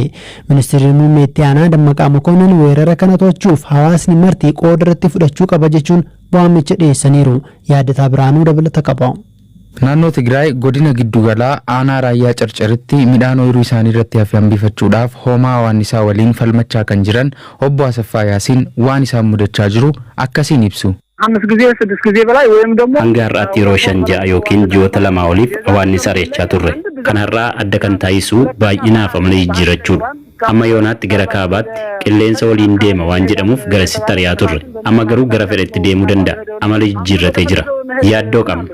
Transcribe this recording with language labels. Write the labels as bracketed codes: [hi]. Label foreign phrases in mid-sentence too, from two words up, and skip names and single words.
[om] Ministeerri muummee itti aanaa Dammaqaa Mokonnon weerara kana to'achuuf hawaasni marti qooda irratti fudhachuu qaba jechuun waamicha dhiyeessaniiru. Yaadataa Biraanuu dabalata qaba. Naannoo Tigraay godina giddugalaa aanaa raayyaa carcaritti midhaan ooyiruu isaanii irratti hafe hambifachuudhaaf hoomaa waannisaa waliin falmachaa kan jiran obbo Asaffaa Yaasiin waan isaan mudachaa jiru akkasiin ibsu. [am] አምስት ጊዜ ስድስት ጊዜ በላይ ወይም ደግሞ [om] hanga har'aatti yeroo 5 6 yookiin ji'oota 2 oliif waannisa reechaa turre. Kan har'aa adda kan taasisu baay'inaaf amala jijjiirachuudha. Amma yoonaatti gara kaabaatti qilleensa waliin deema waan jedhamuuf gara sitti ari'aa turre. Amma garuu gara fedhetti deemuu danda'a. Amala jijjiirratee jira. Yaaddoo qabna.